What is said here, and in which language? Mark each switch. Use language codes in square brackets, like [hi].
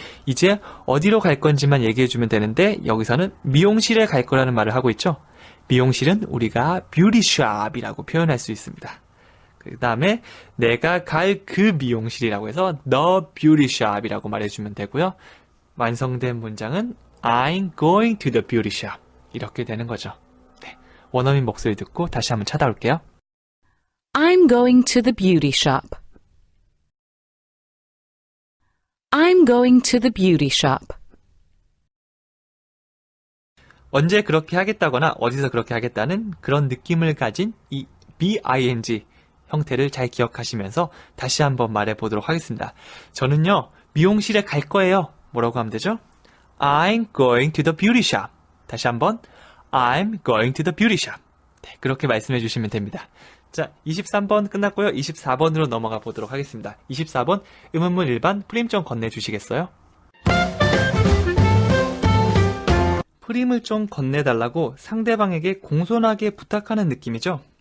[ko] 이제 어디로 갈 건지만 얘기해주면 되는데 여기서는 미용실에 갈 거라는 말을 하고 있죠. 미용실은 우리가 beauty shop이라고 표현할 수 있습니다. 그 다음에 내가 갈 그 미용실이라고 해서 the beauty shop 이라고 말해주면 되고요. 완성된 문장은 I'm going to the beauty shop 이렇게 되는 거죠. 네, 원어민 목소리 듣고 다시 한번 찾아올게요. [en] I'm going to the beauty shop. I'm going to the beauty shop. [ko] 언제 그렇게 하겠다거나 어디서 그렇게 하겠다는 그런 느낌을 가진 이 BING 형태를 잘 기억하시면서 다시 한번 말해보도록 하겠습니다. 저는요, 미용실에 갈 거예요. 뭐라고 하면 되죠? [en] I'm going to the beauty shop. 다시 한번 I'm going to the beauty shop. [ko] 네, 그렇게 말씀해 주시면 됩니다. 자, 23번 끝났고요. 24번으로 넘어가 보도록 하겠습니다. 24번 의문문 일반 프림 좀 건네주시겠어요? 프림을 좀 건네달라고 상대방에게 공손하게 부탁하는 느낌이죠.